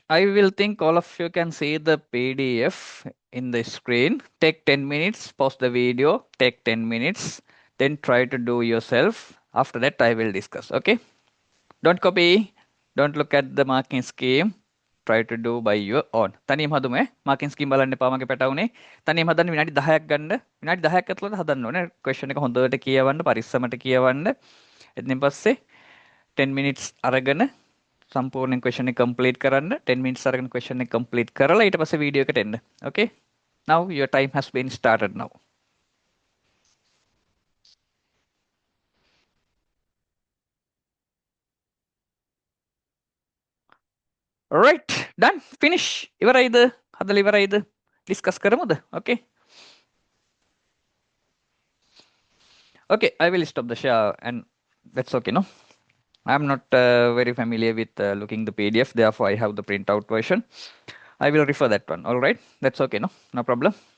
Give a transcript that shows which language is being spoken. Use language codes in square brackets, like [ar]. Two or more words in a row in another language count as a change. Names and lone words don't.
[en] I will think all of you can see the PDF in the screen. Take 10 minutes, pause the video, take 10 minutes, then try to do yourself. After that, I will discuss. Okay. Don't copy. Don't look at the marking scheme. Try to do by your own. [si] තනියම හදුම [en] marking scheme [si] බලන්න එපා මගේ පැටවුනේ. තනියම හදන්න විනාඩි 10ක් ගන්න. විනාඩි 10ක් ඇතුළත හදන්න ඕනේ. question එක හොඳට කියවන්න, පරිස්සමට කියවන්න. එතනින් පස්සේ 10 minutes අරගෙන සම්පූර්ණ question එක complete කරන්න 10 minutes අරගෙන question එක complete කරලා ඊට පස්සේ video එකට එන්න. [en] Okay? Now your time has been started now. Alright, done. Finish. [si] ඉවරයිද? හදලා ඉවරයිද? discuss කරමුද? [en] Okay? Okay, I will stop the share and that's okay, no? I'm not very familiar with looking the PDF, therefore I have the printout version. I will refer that one. All right, that's okay, no? No problem.